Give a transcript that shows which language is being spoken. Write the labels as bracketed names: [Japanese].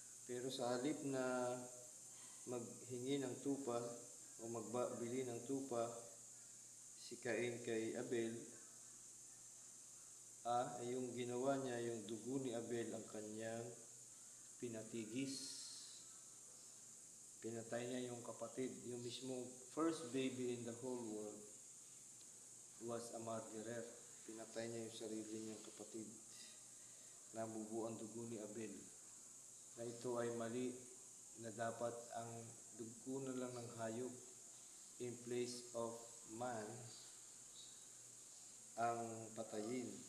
[Filipino] Pero sa halip na maghingi ng tupa o magbili ng tupa si Cain kay Abel, yung ginawa niya, yung dugo ni Abel ang kanyang pinatigis. Pinatay niya yung kapatid. [English] Yung mismo first baby in the whole world was a murderer. [Filipino] Pinatay niya yung sarili niyang kapatid. Nabubuo ang dugo ni Abel. Na ito ay mali, na dapat ang dugo na lang ng hayop in place of man ang patayin.